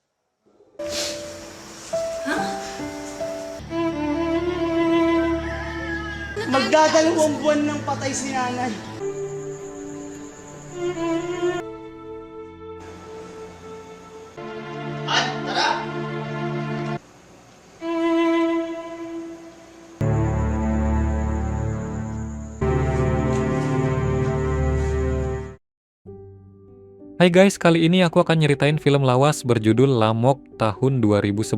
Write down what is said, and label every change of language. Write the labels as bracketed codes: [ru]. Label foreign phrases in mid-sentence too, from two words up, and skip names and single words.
[tl] Magdadalawang buwan ng patay si nanay. At, tara! [id] Hai guys, kali ini aku akan nyeritain film lawas berjudul Lamok tahun 2011.